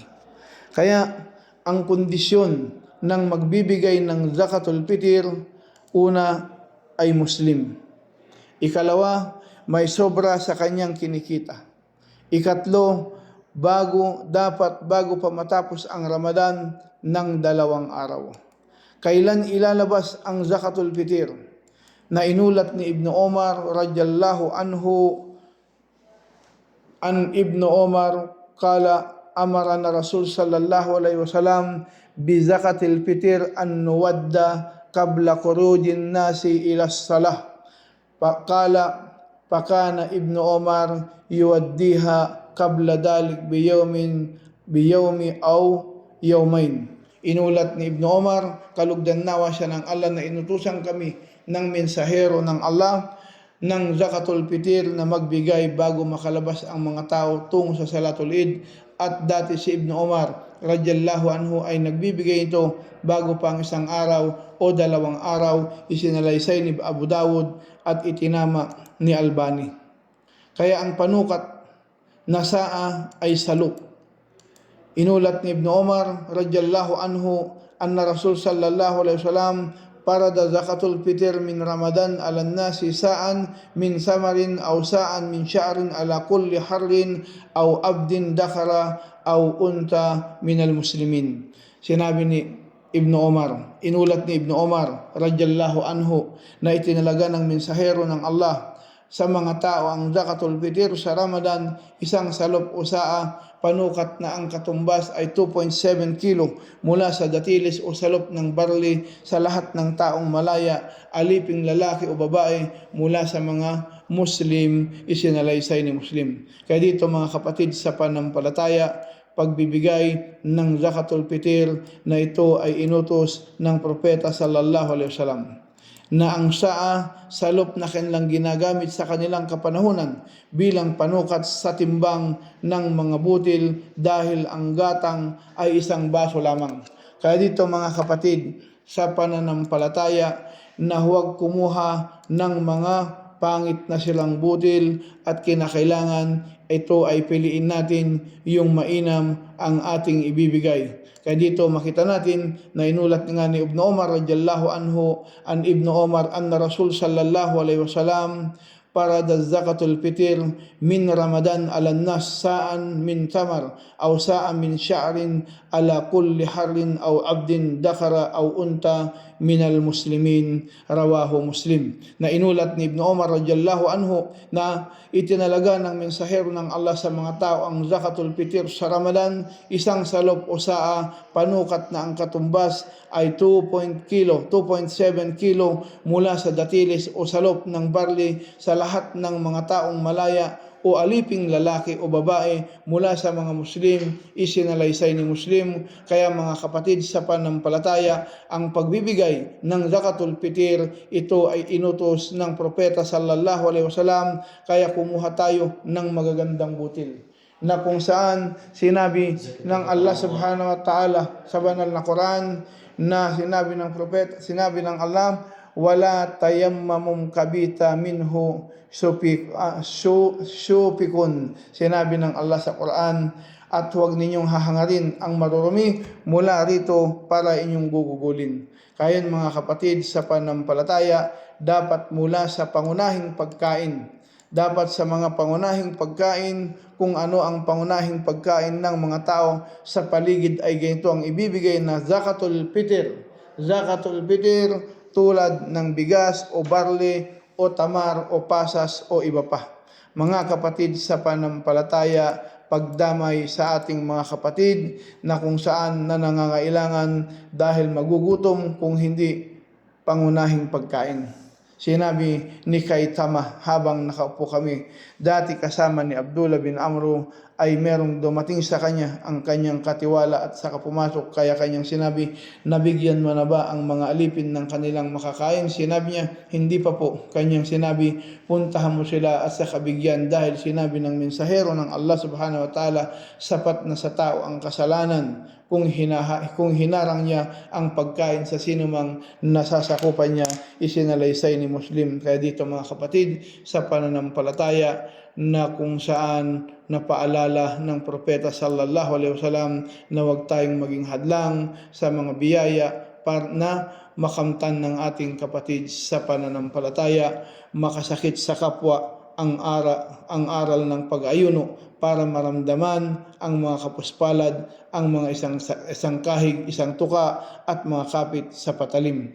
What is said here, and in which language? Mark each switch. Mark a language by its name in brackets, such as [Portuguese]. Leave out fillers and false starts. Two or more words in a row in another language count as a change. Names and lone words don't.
[Filipino] Kaya ang kondisyon ng magbibigay ng [Arabic] زكاة الفطر, [Filipino] una ay Muslim. Ikalawa, may sobra sa kanyang kinikita. Ikatlo, bago pa matapos ang Ramadan ng 2 araw. Kailan ilalabas ang [Arabic] زكاة الفطر? [Filipino] Na inulat ni Ibn Omar [Arabic] رضي الله عنه عن ابن عمر قال أمرنا رسول صلى الله عليه وسلم بزكاة الفطر أن نؤدي قبل خروج الناس إلى الصلاة. فكان ابن عمر يؤديها قبل ذلك بيوم أو يومين. [Filipino] Inulat ni Ibn Omar, kalugdan nawa siya ng Allah, na inutusan kami ng mensahero ng Allah ng [Arabic] زكاة الفطر [Filipino] na magbigay bago makalabas ang mga tao tungo sa [Arabic] صلاة العيد. [Filipino] At dati si Ibn Omar [Arabic] رضي الله عنه [Filipino] ay nagbibigay ito bago pa ang 1 araw o 2 araw, isinalaysay ni Abu Dawud at itinama ni Albani. Kaya ang panukat na saa ay saluk. Inulat ni Ibn Omar [Arabic] رضي الله عنه أن رسول صلى الله عليه وسلم فرض زكاة الفطر من رمضان على الناس صاعا من تمر أو صاعا من شعير على كل حر أو عبد ذكر أو أنثى من المسلمين. [Filipino] Sinabi ni Ibn Omar, inulat ni Ibn Omar [Arabic] رضي الله عنه [Filipino] na itinalaga ng mensahero ng Allah sa mga tao ang [Arabic] زكاة الفطر [Filipino] sa Ramadan, 1 salop o saa, panukat na ang katumbas ay 2.7 kilo mula sa datilis o salop ng barley sa lahat ng taong malaya, aliping lalaki o babae mula sa mga Muslim, isinalaysay ni Muslim. Kaya dito mga kapatid sa pananampalataya, pagbibigay ng [Arabic] زكاة الفطر [Filipino] na ito ay inutos ng propeta [Arabic] صلى الله عليه وسلم, [Filipino] na ang saa, salop na kanilang ginagamit sa kanilang kapanahunan bilang panukat sa timbang ng mga butil, dahil ang gatang ay 1 baso lamang. Kaya dito mga kapatid sa pananampalataya, na huwag kumuha ng mga pangit na silang butil, at kinakailangan ito ay piliin natin yung mainam ang ating ibibigay. Kaya dito makita natin na inulat nga ni Ibn Omar [Arabic] رضي الله عنه عن ابن عمر أن رسول صلى الله عليه وسلم فرض زكاة الفطر من رمضان على الناس صاعا من تمر أو صاعا من شعير على كل حر أو عبد ذكر أو أنثى من المسلمين رواه مسلم. [Filipino] Na inulat ni Ibn Omar [Arabic] رضي الله عنه [Filipino] na itinalaga ng mensahero ng Allah sa mga tao ang [Arabic] زكاة الفطر [Filipino] sa Ramadan, 1 salop o saa, panukat na ang katumbas ay 2.7 kilo mula sa datilis o salop ng barley sa lahat ng mga taong malaya o aliping lalaki o babae mula sa mga Muslim, isinalaysay ni Muslim. Kaya mga kapatid sa pananampalataya, ang pagbibigay ng [Arabic] زكاة الفطر, [Filipino] ito ay inutos ng propeta [Arabic] صلى الله عليه وسلم. [Filipino] Kaya kumuha tayo ng magagandang butil, na kung saan sinabi ng Allah [Arabic] سبحانه وتعالى [Filipino] sa banal na Quran, na sinabi ng propeta, sinabi ng Allah, [Arabic] ولا تيمموا الخبيث منه تنفقون. [Filipino] Sinabi ng Allah sa Quran, at huwag ninyong hahangarin ang marurumi mula rito para inyong gugugulin. Kaya mga kapatid sa pananampalataya, dapat mula sa pangunahing pagkain. Dapat sa mga pangunahing pagkain, kung ano ang pangunahing pagkain ng mga tao sa paligid ay ganito ang ibibigay na [Arabic] زكاة الفطر. زكاة الفطر [Filipino] tulad ng bigas o barley o tamar o pasas o iba pa. Mga kapatid sa pananampalataya, pagdamay sa ating mga kapatid na kung saan na nangangailangan dahil magugutom kung hindi pangunahing pagkain. Sinabi ni Kaitama habang nakaupo kami, dati kasama ni Abdullah bin Amru ay merong dumating sa kanya ang kanyang katiwala at saka pumasok. Kaya kanyang sinabi, nabigyan mo na ba ang mga alipin ng kanilang makakain? Sinabi niya, hindi pa po. Kanyang sinabi, puntahan mo sila at saka bigyan, dahil sinabi ng mensahero ng Allah [Arabic] سبحانه وتعالى, [Filipino] sapat na sa tao ang kasalanan kung hinarang niya ang pagkain sa sinumang nasasakupan niya, isinalaysay ni Muslim. Kaya dito mga kapatid, sa pananampalataya na kung saan napaalala ng propeta [Arabic] صلى الله عليه وسلم [Filipino] na huwag tayong maging hadlang sa mga biyaya para na makamtan ng ating kapatid sa pananampalataya, makasakit sa kapwa ang aral ng pag-ayuno para maramdaman ang mga kapuspalad, ang mga isang kahig, isang tuka at mga kapit sa patalim.